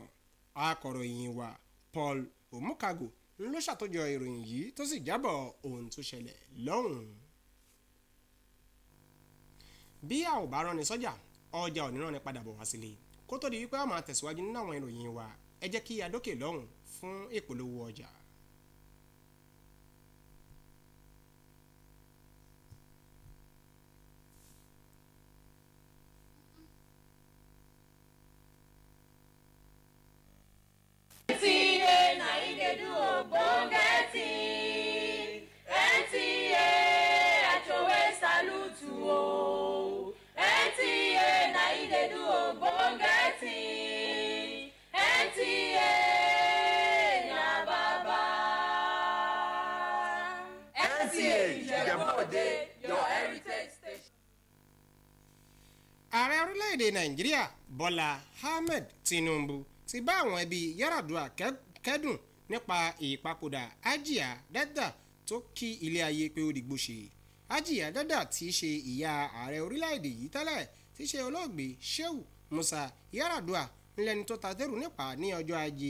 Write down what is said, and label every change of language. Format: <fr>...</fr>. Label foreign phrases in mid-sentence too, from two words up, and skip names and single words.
<yo>Akọ̀ròyìn wa Paul Omukago ló ṣàtòjọ ìròyìn yìí tó sì jábọ̀ ohun tó ṣẹlẹ̀ lọ́hùn. Bí a ò bá rán ni sọ́jà ọjà ò ní rán ni padà bọ̀ wá sílé. Kó tó di wípé a máa tẹ̀síwájú nínú àwọn ìròyìn wa ẹ jẹ́ kí a dókè lọ́hùn fún ìpolówó ọjà. NTA Ijebu ode NTA Achowe salutu o NTA Ijebu ode NTA na baba NTA Ijebu ode</yo> <en>your heritage station.</en> <yo>Ààrẹ orílẹ̀-èdè Nàìjíríà Bọ́lá Ahmed Tinubu ti bá àwọn ẹbí Yar'Adua kẹ́dùn nípa ìpapòdà Hajiya Dada tó kí ilé ayé pé ó dìgbò ṣe. Hajiya Dada tí í ṣe ìyá ààrẹ orílẹ̀-èdè yìí tẹ́lẹ̀ tí í ṣe olóògbé Shehu Musa Yar'Adua ńlẹ́ni tó ta tẹ́rù nípa ní ọjọ́ Ajé.</yo>